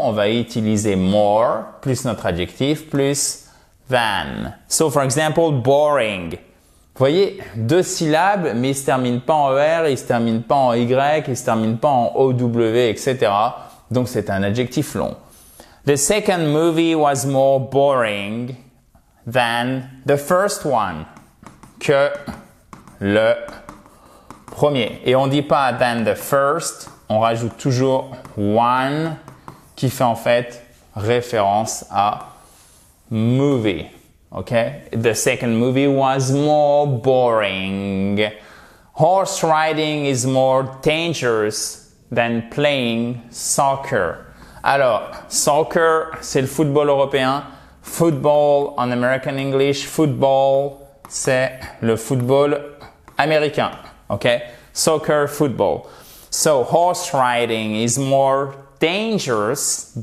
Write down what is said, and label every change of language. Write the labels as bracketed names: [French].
[French] On va utiliser more, plus notre adjectif, plus than. [English] So, for example, boring. [French] Vous voyez, 2 syllabes, mais ils ne se terminent pas en ER, ils ne se terminent pas en Y, ils ne se terminent pas en OW, etc. Donc, c'est un adjectif long. [English] The second movie was more boring than the first one. [French] Que le premier. Et on ne dit pas [English] than the first, [French] on rajoute toujours one qui fait en fait référence à movie. [English] Okay? The second movie was more boring. Horse riding is more dangerous than playing soccer. [French] Alors, soccer, c'est le football européen. Football en American English. Football, c'est le football américain. [English] Okay? Soccer, football. So, horse riding is more dangerous.